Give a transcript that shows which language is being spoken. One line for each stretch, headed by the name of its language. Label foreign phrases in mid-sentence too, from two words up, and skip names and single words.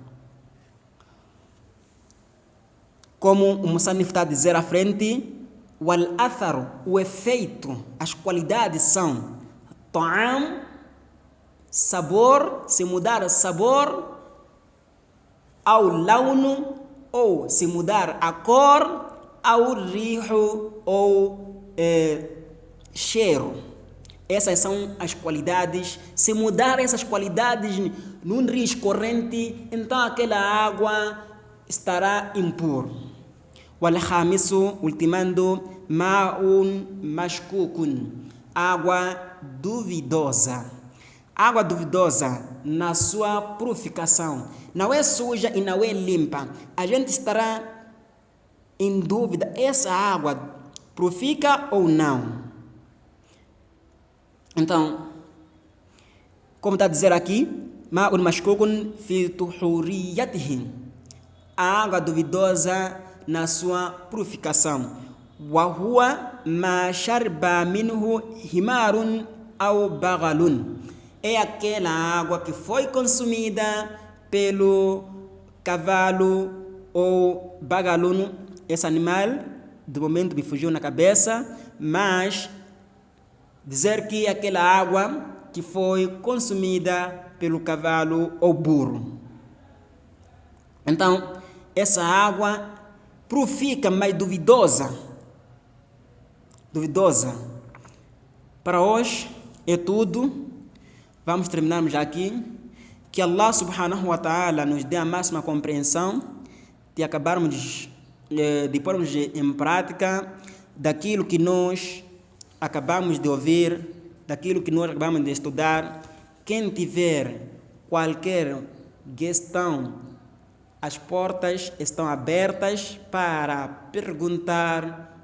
Portuguese: Como o Musannif está a dizer à frente,
Arabic: والأثر,
Portuguese: o efeito, as qualidades são ta'am, sabor, se mudar sabor, ao launo, ou se mudar a cor, ao riho, ou cheiro. Essas são as qualidades. Se mudar essas qualidades num rio escorrente, então aquela água estará impura.
Arabic: Wal-khamisu, ultimando, ماءٌ مشكوكٌ,
Portuguese: água duvidosa. Água duvidosa na sua purificação. Não é suja e não é limpa. A gente estará em dúvida, essa água purifica ou não? Então, como está a dizer aqui,
Arabic: ماءٌ مشكوكٌ في طهوريته,
Portuguese: a água duvidosa na sua purificação.
Arabic: وهو ما شرب منه حمارٌ أو بغلٌ,
Portuguese: é aquela água que foi consumida pelo cavalo ou bagalun. Esse animal, de momento me fugiu na cabeça, mas dizer que aquela água que foi consumida pelo cavalo ou burro. Então, essa água purifica, mas duvidosa. Duvidosa. Para hoje é tudo. Vamos terminarmos aqui. Que
Arabic: الله سبحانه وتعالى
Portuguese: nos dê a máxima compreensão de acabarmos de pormos em prática daquilo que nós acabamos de ouvir, daquilo que nós acabamos de estudar. Quem tiver qualquer questão, as portas estão abertas para perguntar.